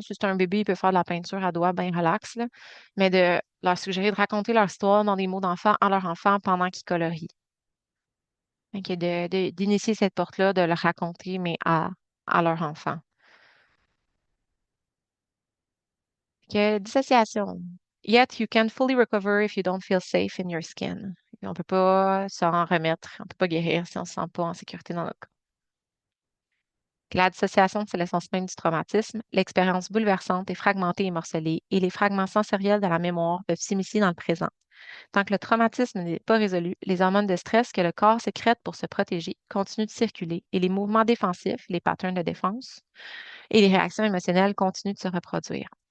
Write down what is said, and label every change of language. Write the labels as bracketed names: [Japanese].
[French] Si c'est un bébé, il peut faire de la peinture à doigts bien relax, là. Mais de leur suggérer de raconter leur histoire dans des mots d'enfant à leur enfant pendant qu'ils colorient. Ok, d'initier cette porte-là, de le raconter, mais à leur enfant. Dissociation. [English] Yet you can fully recover if you don't feel safe in your skin. [French] On ne peut pas s'en remettre, on ne peut pas guérir si on ne se sent pas en sécurité dans notre corps. La dissociation, c'est l'essence même du traumatisme. L'expérience bouleversante est fragmentée et morcelée, et les fragments sensoriels de la mémoire peuvent s'immiscer dans le présent. Tant que le traumatisme n'est pas résolu, les hormones de stress que le corps sécrète pour se protéger continuent de circuler et les mouvements défensifs, les patterns de défense et les réactions émotionnelles continuent de se reproduire.